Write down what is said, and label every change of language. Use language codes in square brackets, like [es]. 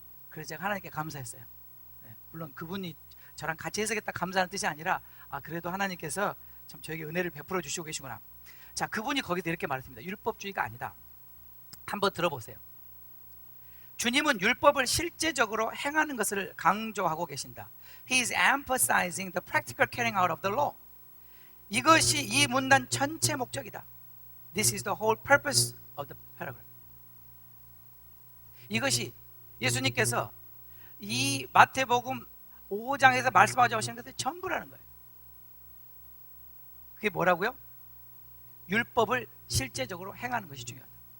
[ko] 그래서 제가 하나님께 감사했어요. 물론 그분이 저랑 같이 해석했다 감사하는 뜻이 아니라, 그래도 하나님께서 참 저에게 은혜를 베풀어 주시고 계시구나. 자, 그분이 거기서 이렇게 말했습니다. 율법주의가 아니다. 한번 들어보세요. 주님은 율법을 실제적으로 행하는 것을 강조하고 계신다. [en] He is emphasizing the practical carrying out of the law. [ko] 이것이 이 문단 전체 목적이다. [en] This is the whole purpose of the paragraph. [ko] 이것이 예수님께서 이 마태복음 5장에서 말씀하자고 하시는 것들 전부라는 거예요. 그게 뭐라고요? 율법을 실제적으로 행하는 것이 중요하다.